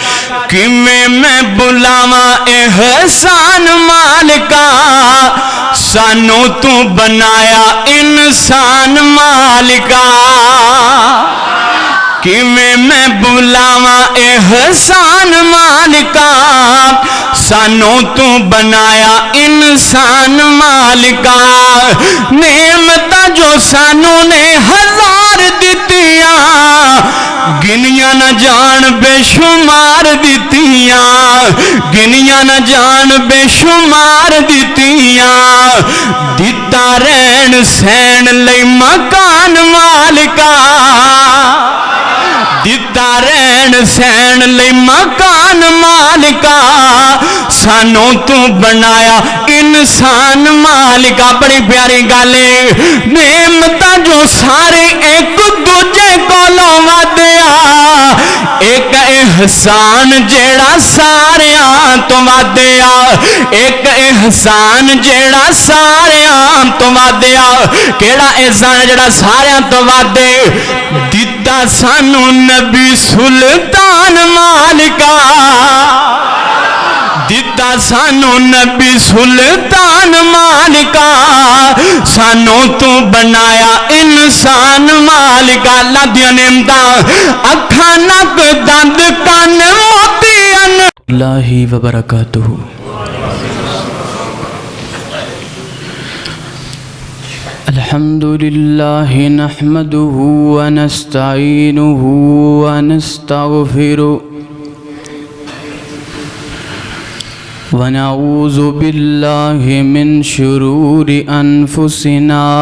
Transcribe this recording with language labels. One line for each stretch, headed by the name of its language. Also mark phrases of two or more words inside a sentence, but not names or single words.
Punjabi: کیویں میں بلاواں احسان مالکا سانو تو بنایا انسان مالکا کیویں میں بلاواں احسان مالکا سانو تو بنایا انسان مالکا نعمتاں جو سانو نے ہزار دتیاں گنیاں نہ جان بے شمار دتیاں گنیاں نہ جان بے شمار دتیاں دتا رہن سین لئی مکان مالکا دتا رہن سین لئی مکان مالکا سانو تو بنایا انسان مالکا بڑی پیاری گالے نعمتاں جو سارے ایک دوجے کولوں ودیا ایک احسان جیڑا ساریاں تو ودیا ایک احسان جیڑا ساریاں تو ودیا کیڑا احسان جیڑا ساریاں تو ودے دتا سانو نبی سلطان مالکا دتا سانو نبی سلطان مالکا سانو تو بنایا انسان مالکا اللہ دیا نعمتاں اکھاں نک دند کان موتیاں
Arabic: اللہ وبرکاتہ الحمد للہ نحمده ونستعینه ونستغفره ونعوذ باللہ من شرور انفسنا